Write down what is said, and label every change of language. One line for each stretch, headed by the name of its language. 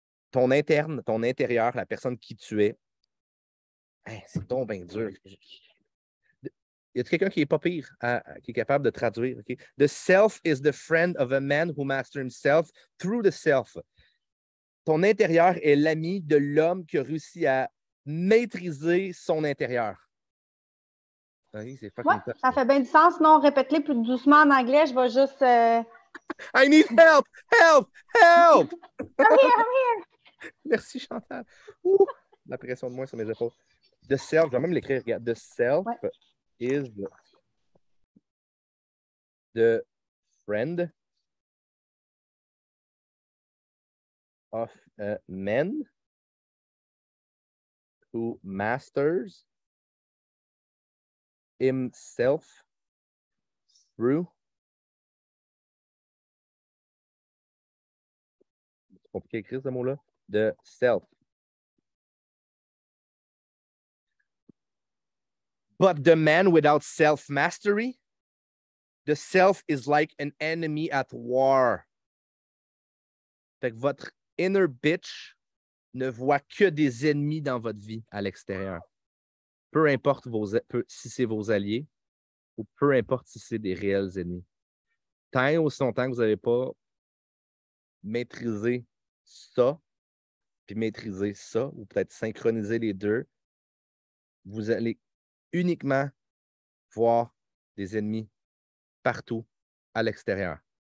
French: Ton interne, ton intérieur, la personne qui tu es, hein, c'est donc bien dur. Y a quelqu'un qui est pas pire, qui est capable de traduire? Okay?
English: The self is the friend of a man who masters himself through the self.
French: Ton intérieur est l'ami de l'homme qui a réussi à maîtriser son intérieur. Oui, c'est fucking tough. Ça fait bien du sens. Non, répète-les plus doucement en anglais. Je vais juste.
English: I need help! Help! Help! I'm here!
French: Merci, Chantal. Ouh, la pression de moi sur mes épaules.
English: The self,
French: je vais même l'écrire. Regarde.
English: The self is the friend of a man who masters himself through.
French: C'est compliqué à écrire ce mot-là.
English: The self. But the man without self-mastery, the self is like an enemy at war.
French: Fait que votre
English: inner bitch
French: ne voit que des ennemis dans votre vie à l'extérieur. Peu importe si c'est vos alliés ou peu importe si c'est des réels ennemis. Tant et aussi longtemps que vous n'avez pas maîtrisé ça, puis maîtriser ça, ou peut-être synchroniser les deux, vous allez uniquement voir des ennemis partout à l'extérieur.